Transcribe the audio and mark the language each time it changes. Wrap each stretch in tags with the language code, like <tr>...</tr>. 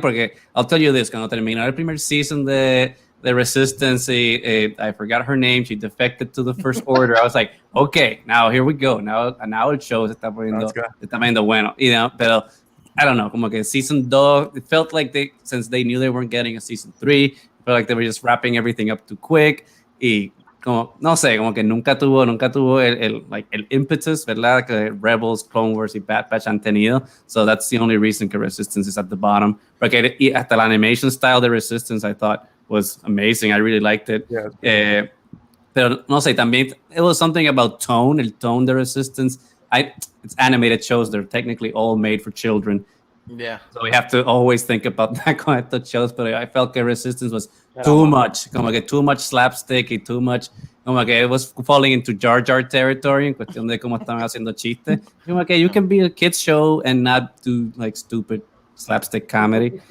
<en>Porque I'll tell you this,</en> <es>cuando terminó el primer season de</es> <en>Resistance, I forgot her name. She defected to the First Order. I was like, okay, now here we go. Now it shows</en> <es>está poniendo bueno.</es> <en>Pero I don't know,</en> <es>como que</es> <en>season 2, it felt like since they knew they weren't getting a season 3, it felt like they were just wrapping everything up too quick.</en> <es>Y como, no sé, como que nunca tuvo el impetus, ¿verdad? Que Rebels, Clone Wars y Bad Batch han tenido.</es> <en>So that's the only reason que Resistance is at the bottom.</en> <es>Porque hasta la</es> <en>animation style de Resistance I thought was amazing. I really liked it. Yeah,</en> <es>pero no sé, también,</es> <en>it was something about tone, el tone de Resistance. It's animated shows. They're technically all made for children. Yeah. So we have to always think about that con estos shows. But I felt que Resistance was too much.</en> <es>Como que</es> <en>too much slapstick y too much.</en> <es>Como que</es> <en>it was falling into Jar Jar territory</en> <es>en cuestión de cómo estaban haciendo chistes. Como que</es> <en>you can be a kids show and not do like stupid slapstick comedy.</en>